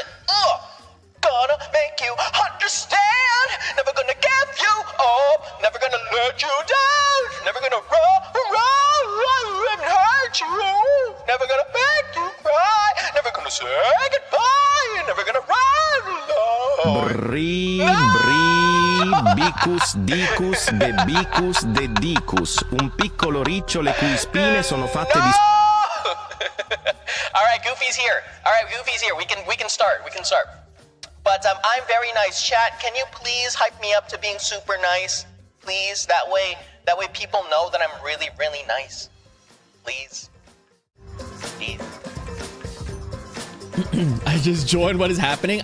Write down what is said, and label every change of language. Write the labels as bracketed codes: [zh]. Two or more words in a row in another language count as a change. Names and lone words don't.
[en] Gonna make you understand. Never gonna give you up. Never gonna let you down. Never gonna run and hurt you. Never gonna make you cry. Never gonna say goodbye. Never gonna run alone. Bicus, dicus, debicus, dedicus. [it] Un piccolo riccio le cui spine sono fatte di... [en] All right, Goofy's here. We can start. But I'm very nice. Chat, can you please hype me up to being super nice? Please, that way people know that I'm really, really nice. Please. I just joined. What is happening?